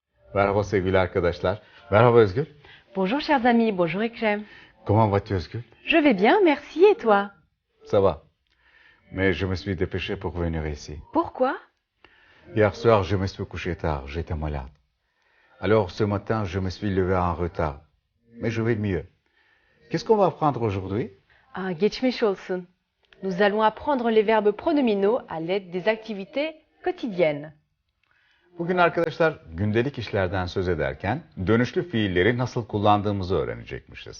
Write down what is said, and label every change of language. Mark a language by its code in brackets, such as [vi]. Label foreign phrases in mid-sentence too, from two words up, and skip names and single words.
[tr] Merhaba sevgili arkadaşlar. Merhaba Özgür. [fr] Bonjour chers amis, bonjour Ekrem. Comment vas-tu Özgür? Je vais bien, merci et toi? Ça va. Mais je me suis dépêché pour venir ici. Pourquoi? Hier soir, je me suis couché tard, j'étais malade. Alors ce matin, je me suis levé en retard. Mais je vais mieux. Qu'est-ce qu'on va apprendre aujourd'hui? [tr] Ah, geçmiş olsun. [fr] Nous allons apprendre les verbes pronominaux à l'aide des activités quotidiennes. [tr] Bugün arkadaşlar gündelik işlerden söz ederken dönüşlü fiilleri nasıl kullandığımızı öğrenecekmişiz.